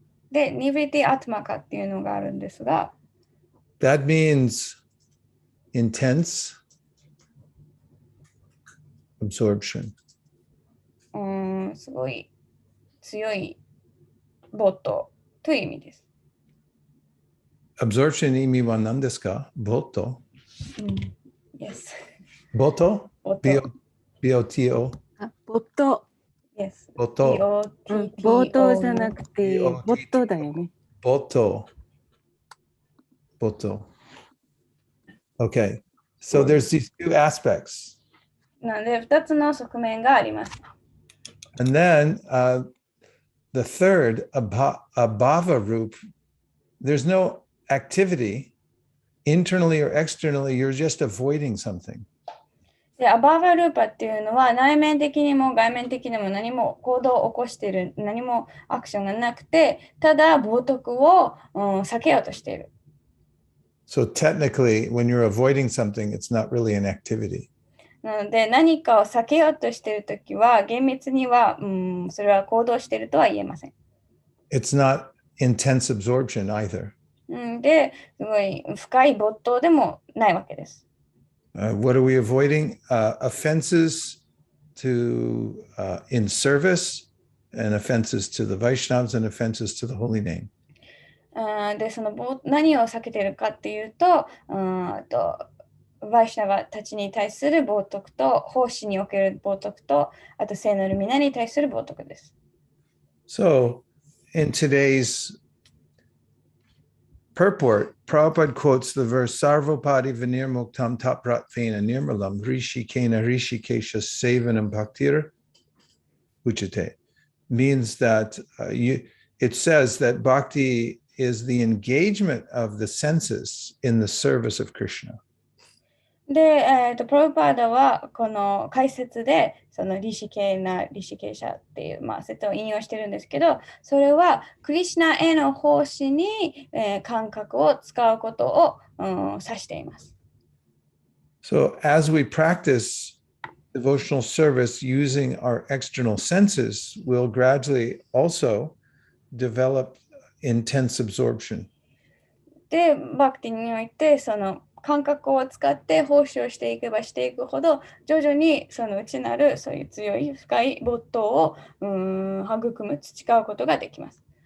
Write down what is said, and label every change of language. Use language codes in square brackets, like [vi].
[ja] で、ニブリティアトマカっていうのがあるんですが、 [en] That means intense absorption. [ja] すごい強い没頭という意味です。 Absorption 意味は何ですか？没頭。 [en] Yes. [ja] 没頭？B-O-T-O。没頭。 [en] Yes. [ja] 没頭。冒頭じゃなくて、没頭だよね。没頭。没頭。Okay. [en] So there's these two aspects. [ja] なので、2つの側面があります。 [en] And then the third, abhava roop, there's no activity internally or externally, you're just avoiding something. [ja] で、アバーバルーパっていうのは内面的にも外面的にも何も行動を起こしている、何もアクションがなくて、ただ冒涜を、避けようとしている。 [en] So technically, when you're avoiding something, it's not really an activity. [ja] なので何かを避けようとしているときは厳密には、それは行動しているとは言えません。 [en] It's not intense absorption either. [ja] で、すごい深い没頭でもないわけです。 [en] What are we avoiding? Offenses to in service, and offenses to the Vaishnavas, and offenses to the holy name. [ja] で、何を避けているかっていうと、バイシュナバたちに対する冒涜と、奉仕における冒涜と、あと聖なる皆に対する冒涜です。 [en] So, in today's purport, Prabhupada quotes the verse [sa] Sarvapadi Vinirmuktam Tapratvena Nirmalam Rishikena Rishikesha Sevanam Bhaktir Uchate. [en] Means that it says that bhakti is the engagement of the senses in the service of Krishna. [ja] で、プラブパーダはこの解説でそのリシケーシャっていう、説を引用してるんですけど、それはクリシナへの奉仕に、感覚を使うことを、指しています。 [en] So as we practice devotional service using our external senses, we'll gradually also develop intense absorption. [ja] で、バクティにおいてその感覚を使って奉仕をしていけばしていくほど徐々にその内なるそういう強い深い没頭を培うことができます。